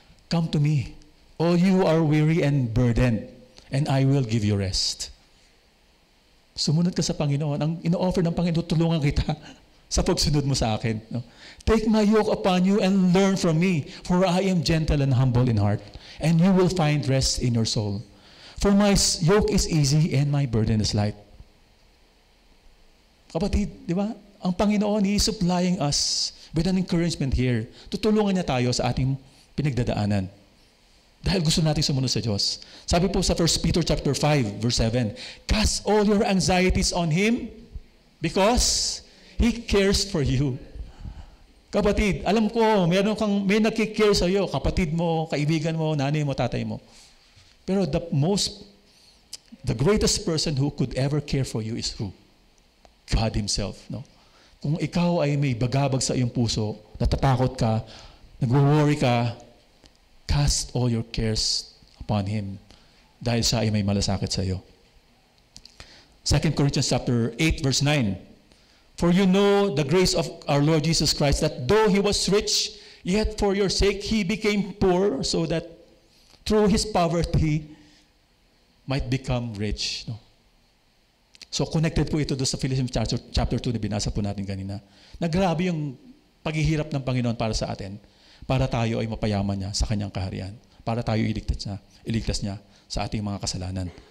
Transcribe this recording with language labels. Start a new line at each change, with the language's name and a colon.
English: Come to me, all you are weary and burdened, and I will give you rest.
Filipino: Sumunod ka sa Panginoon. Ang ino-offer ng Panginoon, tulungan kita sa pagsunod mo sa akin. No?
English: Take my yoke upon you and learn from me, for I am gentle and humble in heart, and you will find rest in your soul. For my yoke is easy and my burden is light.
Filipino: Kapatid, di ba? Ang Panginoon,
English: He is supplying us with an encouragement here.
Filipino: Tutulungan niya tayo sa ating pinagdadaanan. Dahil gusto natin sumunod sa Diyos. Sabi po sa 1 Peter chapter 5, verse 7,
English: cast all your anxieties on Him because He cares for you.
Filipino: Kapatid, alam ko, may nakikare sa iyo, kapatid mo, kaibigan mo, nanay mo, tatay mo.
English: Pero the greatest person who could ever care for you is who? God Himself. No?
Filipino: Kung ikaw ay may bagabag sa iyong puso, natatakot ka, nagwo-worry ka,
English: cast all your cares upon Him
Filipino: dahil siya ay may malasakit sa iyo.
English: 2 Corinthians chapter 8 verse 9. For you know the grace of our Lord Jesus Christ, that though He was rich, yet for your sake He became poor, so that through His poverty might become rich.
Filipino: No? So connected po ito doon sa Philippians chapter 2 na binasa po natin kanina. Nagrabe yung paghihirap ng Panginoon para sa atin, para tayo ay mapayaman niya sa kanyang kaharian, para tayo iligtas niya sa ating mga kasalanan.